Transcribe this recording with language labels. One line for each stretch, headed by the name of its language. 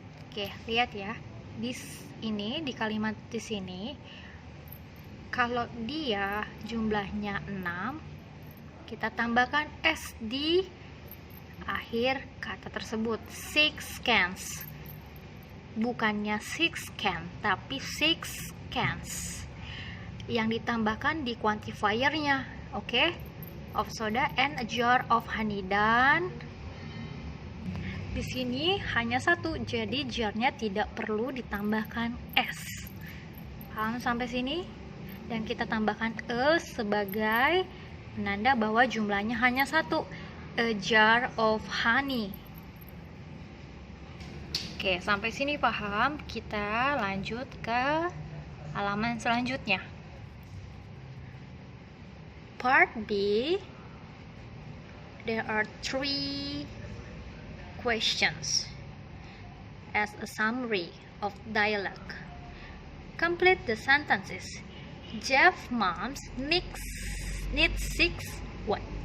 Indonesian: Oke, lihat ya. Di kalimat di sini, kalau dia jumlahnya 6, kita tambahkan S di akhir kata tersebut. 6 cans. Bukannya 6 can, tapi 6 cans. Yang ditambahkan di quantifiernya, oke?
English: Of soda and a jar of honey.
Indonesian: Dan di sini hanya 1, jadi jarnya tidak perlu ditambahkan S. Paham sampai sini? Dan kita tambahkan E sebagai penanda bahwa jumlahnya hanya 1.
English: A jar of honey.
Indonesian: Oke, sampai sini paham? Kita lanjut ke halaman selanjutnya.
English: Part B. There are 3 questions as a summary of dialogue. Complete the sentences. Jeff moms needs 6 what?